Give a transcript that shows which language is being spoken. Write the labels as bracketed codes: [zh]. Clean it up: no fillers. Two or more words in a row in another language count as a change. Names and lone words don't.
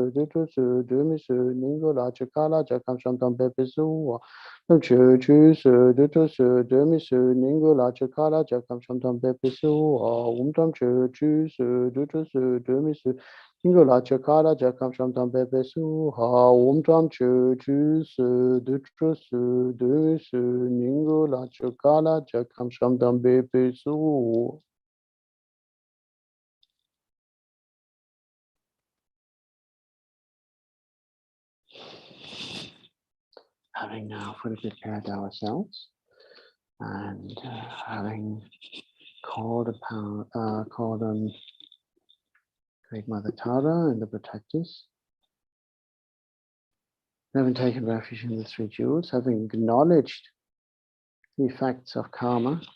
[sa] Du Tu Su Du Mi Su Ningu La Chu Kala Jakam Shantam Pepe Su Chu chu su du tu su du mi su ningu la chu ka la ja kam sham tam pe pe su tam chu chu su du tu su du mi su ningu la chu ka la ja kam sham tam pe pe su tam chu chu su du tu su du mi su ningu la chu ka la ja kam sham tam pe pe su. [en] Having now fully prepared ourselves and having called on Great Mother Tara and the protectors, having taken refuge in the three jewels, having acknowledged the effects of karma,